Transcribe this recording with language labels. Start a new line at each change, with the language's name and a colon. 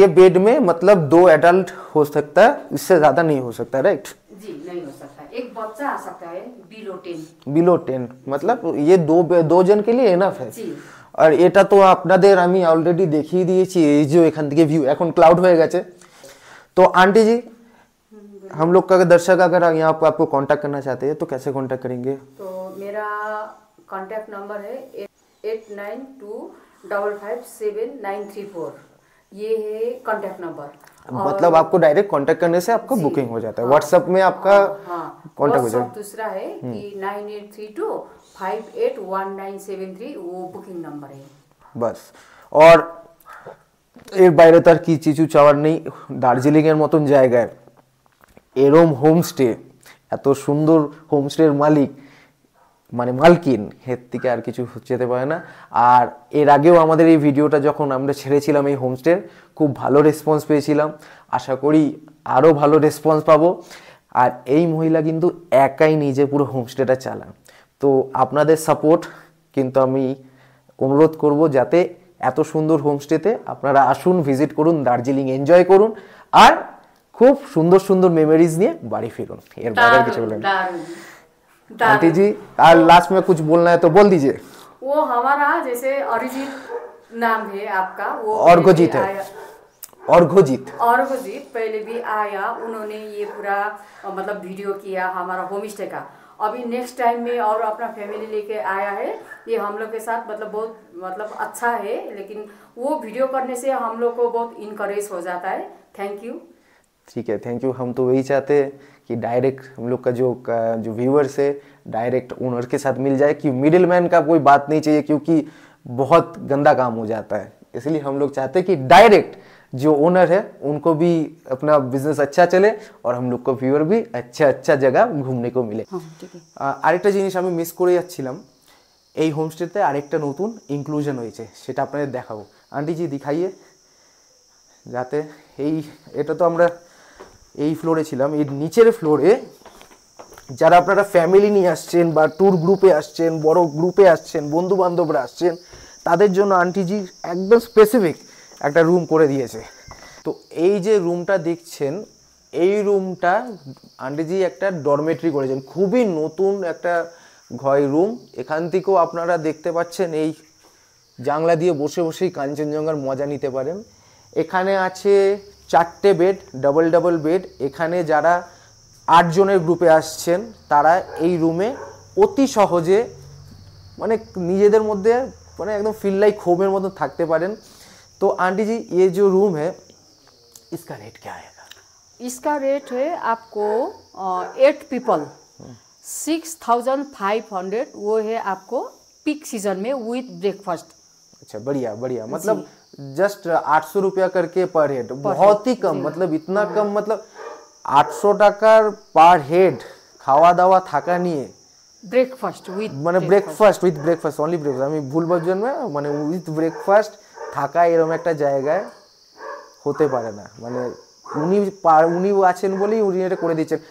Hindi: ये बेड में मतलब 2 एडल्ट हो सकता है, इससे ज्यादा नहीं हो सकता, राइट? जी, नहीं हो सकता, एक बच्चा आ सकता है बिलो 10, मतलब ये दो जन के लिए एनाफ है। जी।
Bangla: আর এটা তো আপনাদের আমি অলরেডি দেখিয়ে দিয়েছি, এই যে এখান থেকে ভিউ এখন ক্লাউড হয়ে গেছে।
Hindi: तो आंटी जी, हम लोग का दर्शक अगर यहाँ पर आपको कांटेक्ट करना चाहते हैं तो कैसे कांटेक्ट करेंगे? तो मेरा कांटेक्ट नंबर है 8925579334। ये है कांटेक्ट नंबर। मतलब आपको डायरेक्ट कांटेक्ट करने से आपका बुकिंग हो जाता है, व्हाट्सएप में आपका कांटेक्ट हो जाएगा। दूसरा है कि 9832581973, वो बुकिंग नंबर है बस।
Bangla: और এর বাইরে তার কি কিছু চাওয়ার নেই। দার্জিলিং এর মতন জায়গায় এরম হোমস্টে, এত সুন্দর হোমস্টের মালিক মানে মালকিন, এর থেকে আর কিছু যেতে পারে না। আর এর আগেও আমাদের এই ভিডিওটা যখন আমরা ছেড়েছিলাম এই হোমস্টের, খুব ভালো রেসপন্স পেয়েছিলাম, আশা করি আরও ভালো রেসপন্স পাবো। আর এই মহিলা কিন্তু একাই নিজে পুরো হোমস্টেটা চালান। তো আপনাদের সাপোর্ট কিন্তু আমি অনুরোধ করব, যাতে এত সুন্দর হোমস্টেতে আপনারা আসুন, ভিজিট করুন, দার্জিলিং এনজয় করুন, আর খুব সুন্দর সুন্দর মেমোরিজ নিয়ে বাড়ি ফিরুন। এর বাইরে কিছু বলেন आंटी जी?
Hindi: और लास्ट में कुछ बोलना है तो बोल दीजिए। वो हमारा जैसे अरिजीत नाम है आपका, वो अर्घोजीत है, अर्घोजीत पहले भी आया, उन्होंने ये पूरा मतलब वीडियो किया हमारा होम स्टे का। अभी नेक्स्ट टाइम में और अपना फैमिली लेके आया है, ये हम लोग के साथ मतलब बहुत मतलब अच्छा है, लेकिन वो वीडियो करने से हम लोग को बहुत इनकरेज हो जाता है। Thank you. ठीक है, थैंक यू। हम तो वही चाहते हैं कि डायरेक्ट हम लोग का जो व्यूअर्स है डायरेक्ट ओनर के साथ मिल जाए, कि मिडिल मैन का कोई बात नहीं चाहिए, क्योंकि बहुत गंदा काम हो जाता है। इसलिए हम लोग चाहते हैं कि डायरेक्ट जो ओनर है उनको भी अपना बिजनेस अच्छा चले, और हम लोग को व्यूअर भी अच्छा जगह घूमने को मिले।
Bangla: আরেকটা জিনিস আমি মিস করে যাচ্ছিলাম, এই হোমস্টেতে আরেকটা নতুন ইনক্লুশন হয়েছে, সেটা আপনাদের দেখাবো। আন্টি জি দিখাইয়ে, যাতে এটা তো আমরা এই ফ্লোরে ছিলাম, এই নিচের ফ্লোরে যারা আপনারা ফ্যামিলি নিয়ে আসছেন বা ট্যুর গ্রুপে আসছেন, বড় গ্রুপে আসছেন, বন্ধু বান্ধবরা আসছেন, তাদের জন্য আন্টিজি একদম স্পেসিফিক একটা রুম করে দিয়েছে। তো এই যে রুমটা দেখছেন, এই রুমটা আন্টিজি একটা ডরমেটরি করেছেন, খুবই নতুন একটা রুম। এখান থেকেও আপনারা দেখতে পাচ্ছেন এই জানলা দিয়ে বসে বসেই কাঞ্চনজঙ্ঘার মজা নিতে পারেন। এখানে আছে 4টে বেড, ডাবল বেড। এখানে যারা 8 জনের গ্রুপে আসছেন তারা এই রুমে অতি সহজে মানে নিজেদের মধ্যে মানে একদম ফিল লাইক হোমের মতো থাকতে পারেন।
Hindi: तो आंटी जी, ये जो रूम है इसका रेट क्या आएगा? इसका रेट है आपको 8 पीपल 6500, वो है आपको पीक सीजन में विथ ब्रेकफास्ट। अच्छा, बढ़िया, मतलब जस्ट 800 रुपया करके पर हेड, बहुत ही कम, मतलब इतना कम, मतलब
Bangla: 800 টাকার পার হেড, খাওয়া দাওয়া থাকা নিয়ে,
English: breakfast with
Bangla: মানে ব্রেকফাস্ট অনলি ব্রেকফাস্ট, আমি ভুল বলছেন না, মানে উইথ ব্রেকফাস্ট থাকা এরকম একটা জায়গায় হতে পারে না। মানে উনি আছেন বলেই উনি এটা করে দিচ্ছেন।